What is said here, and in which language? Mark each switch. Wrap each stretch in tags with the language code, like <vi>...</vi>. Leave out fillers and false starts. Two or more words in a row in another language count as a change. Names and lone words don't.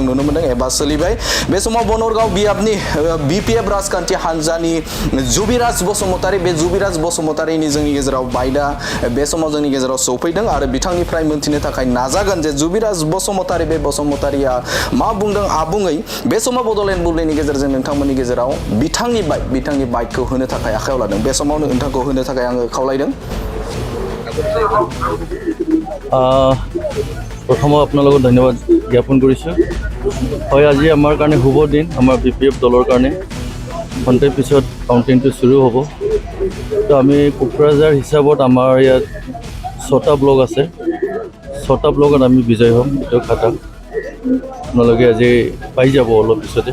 <brx>नुनो मोनदों एबा सोलिबाय बे समाव बनरगाव बियाबनि BPF राजखान्थि हानजानि जुबिराज बसुमतारीनि जोंनि गेजेराव बायदा बे समाव जोंनि गेजेराव सौफैदों आरो बिथांनिफ्राय मोनथिनो थाखाय नाजागोन जे जुबिराज बसुमतारीया मा बुंदों आबुङै बे समाव बड'लेण्ड बुब्लिनि गेजेरजों नोंथांमोननि गेजेराव बिथांनि बाइकखौ होनो थाखाय आखायाव लादों बे समावनो नोंथांखौ होनो थाखाय आङो खावलायदों</brx> <as>প্ৰথমে আপোনালোকক ধন্যবাদ জ্ঞাপন কৰিছোঁ হয় আজি আমাৰ কাৰণে শুভ দিন আমাৰ BPF দলৰ কাৰণে ঘণ্টাৰ পিছত কাউণ্টিংটো শুৰু হ'ব তো আমি কোকৰাঝাৰ হিচাপত আমাৰ ইয়াত 6টা ব্লক আছে 6টা ব্লকত আমি বিজয় হ'ম এইটো খাটা আপোনালোকে আজি পাই যাব অলপ পিছতে</as>